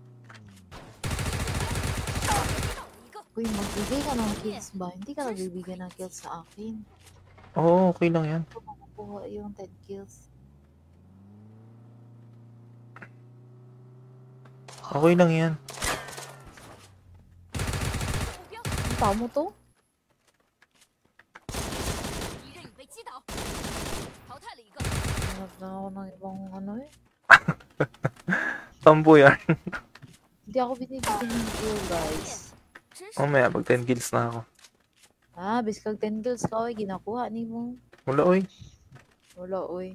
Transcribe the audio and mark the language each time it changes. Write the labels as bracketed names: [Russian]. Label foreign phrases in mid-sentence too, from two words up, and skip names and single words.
[Chinese] 一个， [Filipino] Uy, magbigay ka ng kills ba? Hindi ka nagbibigay ng kills sa akin. Oo, okay lang yan. Makukuha yung 10 kills. Okay lang yan. [Chinese] 目标， [Filipino] Ang tao mo to? [Chinese] 敌人已被击倒，淘汰了一个， [Filipino] Hanap na ako ng ibang ano eh. Tambo yan. Hindi ako binibigyan ng kill, guys. [Chinese] 真是 [Filipino] Mamaya, pag 10 kills na ako. [Hiligaynon] Bis kag 10 kills ka, oy, ginakuha ni mo. [Filipino] Wala, oy. Wala, oy.